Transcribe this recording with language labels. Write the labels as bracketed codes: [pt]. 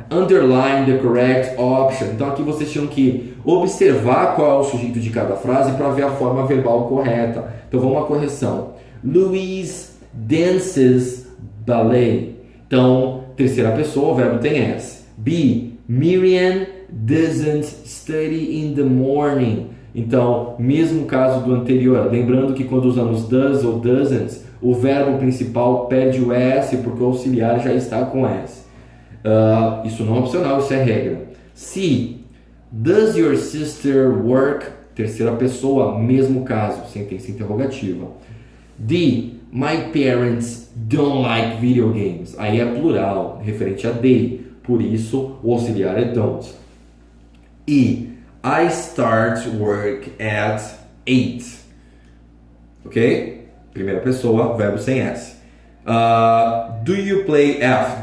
[en] Underline the correct option. [pt] Então aqui vocês tinham que observar qual é o sujeito de cada frase para ver a forma verbal correta. Então vamos à correção. [en] Louise dances ballet. [pt] Então, terceira pessoa, o verbo tem S. B. [en] Miriam doesn't study in the morning. [pt] Então, mesmo caso do anterior, lembrando que quando usamos does ou doesn't, o verbo principal perde o S porque o auxiliar já está com S. Isso não é opcional, isso é regra. C. [en] Does your sister work? [pt] Terceira pessoa, mesmo caso, sentença interrogativa. D. [en] My parents don't like video games. [pt] Aí é plural, referente a they. Por isso, o auxiliar é don't. E. [en] I start work at 8. Ok? [pt] Primeira pessoa, verbo sem S. [en] Do you play F?